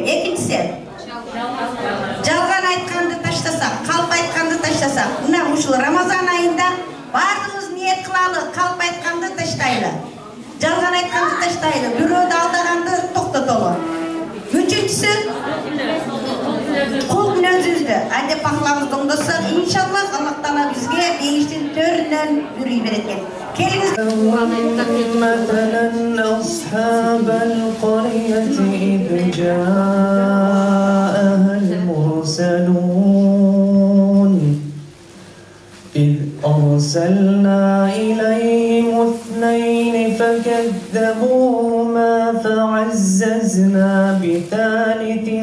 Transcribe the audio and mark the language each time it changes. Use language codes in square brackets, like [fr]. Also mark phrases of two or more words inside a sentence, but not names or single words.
[ky] Экинчиси, жалган айтканды таштасак, калп айтканды таштасак, мына ушул Рамазан айында баардыгыбыз ниет кылалы, калп айтканды таштайлы, жалган айтканды таштайлы, бирөөдү алдаганды токтотолу. Үчүнчүсү, кул мүнөзүбүздү адеп ахлагыбызды оңдосок, иншаллах Аллах Таала бизге бейиштин төрүнөн бир үй берет экен. Келиңиз. [ar] مثلا أصحاب القرية إذ جاءها المرسلون إذ أرسلنا إليهم اثنين فكذبوهما فعززنا بثالث